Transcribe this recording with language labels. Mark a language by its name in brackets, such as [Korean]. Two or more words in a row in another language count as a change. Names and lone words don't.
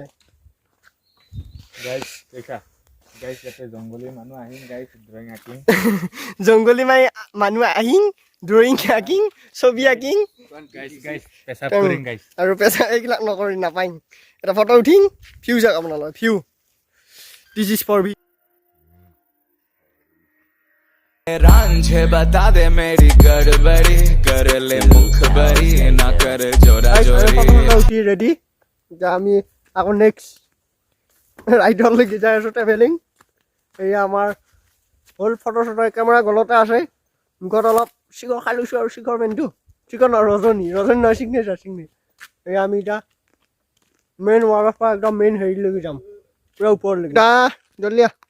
[Assamese] গাইস দেখা গাইস ইয়াতে জংগলী মানুহ আহিম গাইস ড্ৰয়িং আঁকিম জংগলী মানুহ আহিম ড্ৰয়িং আঁকিম ছবি আঁকিম গাইস পেছাব কৰিম গাইস আৰু পেছা এইবিলাক নকৰি নাপাইম এটা ফটো উঠিম ভিউ চাওক আপোনালোকে ভিউ [English] this is for [Hindi] रांझे बता दे मेरी गड़बड़ी कर ले मुखबरी ना कर जोरा जोरी [Assamese] रेडी আমি আকৌ [English] next ride [Assamese] যাই আছো ট্ৰেভেলিং এয়া আমাৰ হ'ল ফটো কেমেৰা গলতে আছে মুখত অলপ শিখৰ খাই লৈছোঁ আৰু শিখৰ পেণ্টটো শিখৰ ৰজনী নহয় চিগনেচাৰ এই আমি এতিয়া [English] main wall [Assamese] পৰা একদম মেইন হেৰিলৈকে যাম পুৰা ওপৰলৈকে জলদি